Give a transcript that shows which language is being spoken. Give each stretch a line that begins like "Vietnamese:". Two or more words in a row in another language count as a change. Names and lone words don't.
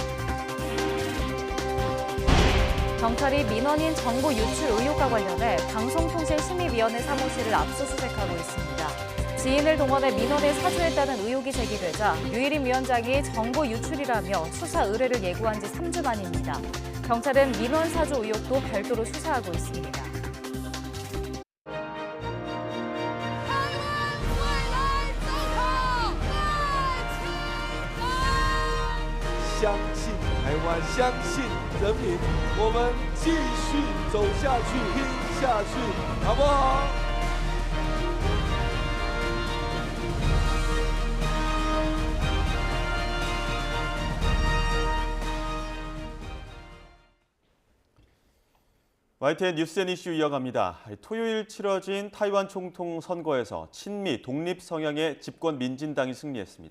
Korean: 경찰이 민원인 정보 유출 의혹과 관련해 방송통신심의위원회 사무실을 압수수색하고 있습니다. 지인을 동원해 민원을 사주했다는 의혹이 제기되자 유일임 위원장이 정보 유출이라며 수사 의뢰를 예고한 지 3주 만입니다. 경찰은 민원 사주 의혹도 별도로 수사하고 있습니다.
Chinese: 相信台湾，相信人民，我们继续走下去，拼下去，好不好？
Korean: YTN 뉴스앤 이슈 이어갑니다. 토요일 치러진 타이완 총통 선거에서 친미, 독립 성향의 집권 민진당이 승리했습니다.